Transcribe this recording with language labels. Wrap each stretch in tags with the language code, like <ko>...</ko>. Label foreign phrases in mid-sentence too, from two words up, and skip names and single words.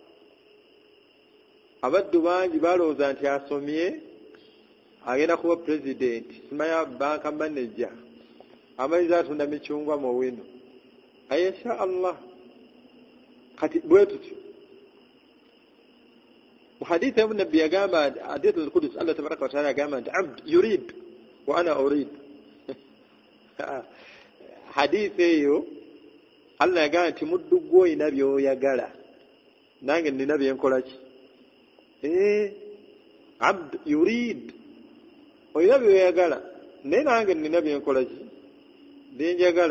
<lg>Abaddu bangi balowooza nti asomye agenda kuba pulezidenti, simaya</lg> <en>banka maneja,</en> <lg>amayinza atunda micungwa mu wino.</lg> <ar>إن شاء الله.</ar> <lg>Kati bwe tutyo mu hadithi ya Nabbi yagamba,</lg> <ar>حديث القدسي, الله تبارك وتعالى</ar> <lg>yagamba nti</lg> <ar>عبد يريد وأنا أريد.</ar> <lg>Hadithi eyo Allah yagamba nti muddu gwe oyina by'oyagala, nange nina byenkola ki.</lg> <ar>عبد يريد,</ar> <lg>oyina by'oyagala, naye nange nina byenkola ki, byenjagala.</lg>